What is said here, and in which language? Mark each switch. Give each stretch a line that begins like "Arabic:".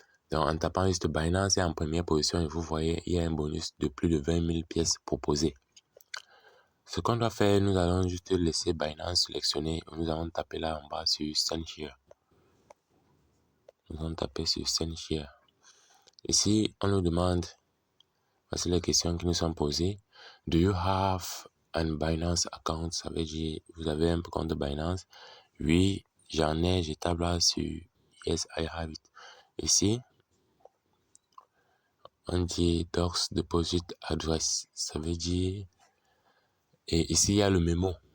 French: Donc, en tapant juste Binance est en première position et vous voyez, il y a un bonus de plus de 20 000 pièces proposées. Ce qu'on doit faire, nous allons juste laisser Binance sélectionner. Nous allons taper là en bas sur Send Here. Nous allons taper sur Send Here. Ici, on nous demande, voici les questions qui nous sont posées.
English: Do you have an Binance account?
French: Ça veut dire, vous avez un compte de Binance? Oui, j'en ai, je tape là sur
English: Yes, I have it.
French: Ici, on dit DORS Deposit Address. Ça veut dire, et ici, il y a le mémo.